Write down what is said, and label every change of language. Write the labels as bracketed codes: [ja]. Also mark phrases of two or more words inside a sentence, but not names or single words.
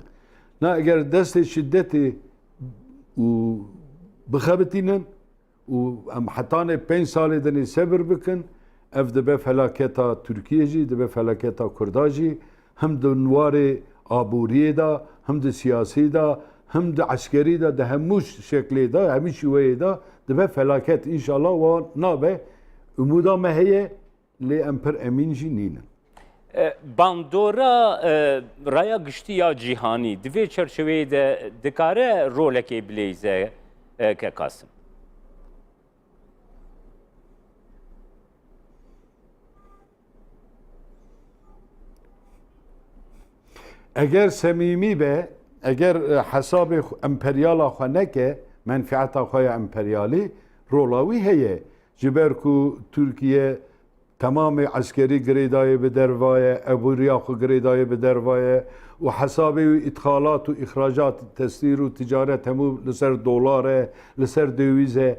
[ku] Na eğer destê şiddetê û bixebitînin û em hetanê 5 salê dinê sebir bikin, ev dibe felaketa Tirkiye jî, dibe felaketa Kurda jî, hem di nwarê aboriyê da, hem di siyasî da, hem di eskerî da, di hemû şeklê da, hemû şîweyê da dibe felaket inşallah wan nabe. Umuda me heye lê em pir emîn jî nînin. Bandora raya giştiya cîhanî divê çerçeveyê de dikare rolekê bilêze ke Kasım. Eğer semîmî be, eğer hesabê emperyala xwe neke, menfiata xwe ya emperyalî, rola wî heye. Ji ber ku Tirkiye tamamê eskerî girêdayê bi dervaye, ebûriya xwe girêdayê bi dervaye û hesabê wî îtixalat û îxracat, tesîr û ticaret hemû li ser dolar e, li ser dêwîz e.